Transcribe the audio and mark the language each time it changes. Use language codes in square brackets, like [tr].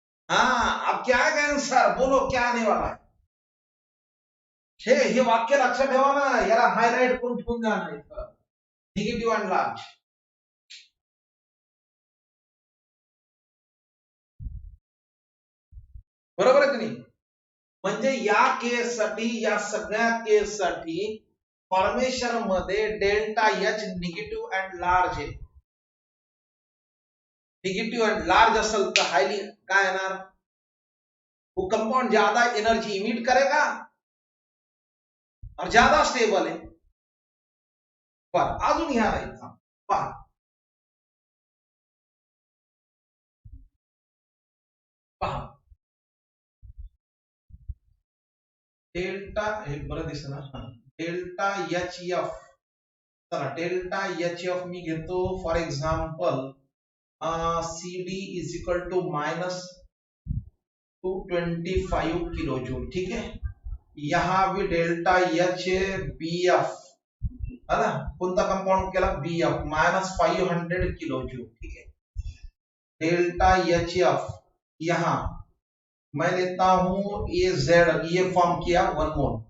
[hi] हाँ अब क्या आएगा आंसर, बोलो क्या आने वाला है. [mr] हे वाक्य लक्षात ठेवा ना, याला हायलाइट करून ठेवून द्या ना इथं, निगेटिव्ह अँड लार्ज. बरोबर आहे की नाही? म्हणजे या केससाठी, या सगळ्या केससाठी फॉर्मेशन मध्ये delta H negative and large आहे. निगेटिव्ह अँड लार्ज असेल तर हायली काय येणार, [hi] वो कंपाउंड ज्यादा एनर्जी इमिट करेगा और ज्यादा स्टेबल है. [mr] पर अजून ह्या राहायचा पहा, पहा डेल्टा, हे बरं दिसत ना, डेल्टा एच एफ, चला डेल्टा एच एफ मी घेतो for example C D is equal to -225 kilo joule. [hi] ठीक है, यहां भी डेल्टा एच बी एफ है ना, [mr] कोणता कंपाउंड केला, [hi] बी एफ -500 किलो जूल. ठीक है, डेल्टा एच एफ यहां मैं लेता हूं ए जेड, ये फॉर्म किया 1 मोल.